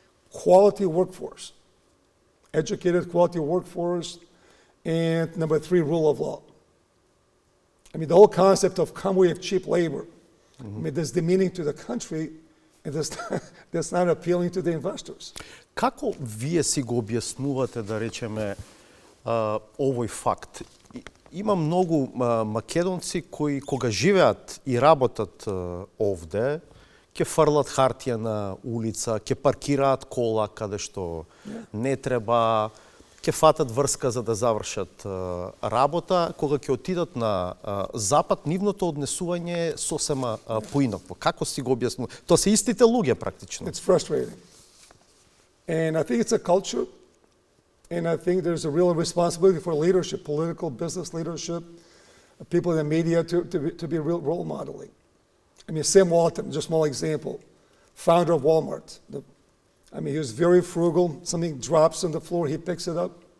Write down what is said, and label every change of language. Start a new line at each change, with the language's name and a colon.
English: Quality workforce. Educated quality workforce. And number 3, rule of law. I mean, the whole concept of come we have cheap labor. I mean, there's demeaning to the country, and that's not appealing to the investors.
Macedonian: Како вие си го објаснувате, да речеме, овој факт? Има многу македонци кои кога живеат и работат овде, ќе фрлат хартија на улица, ќе паркираат кола каде што не треба, ќе фатат врска за да завршат работа, кога ќе отидат на запад, нивното однесување е сосема поинакво. Како си го објаснува? Тоа се истите луѓе практично.
English: It's frustrating. And I think it's a culture. And I think there's a real responsibility for leadership, political, business leadership, people in the media to be real role modeling. I mean, Sam Walton, just a small example, founder of Walmart. He was very frugal. Something drops on the floor, he picks it up.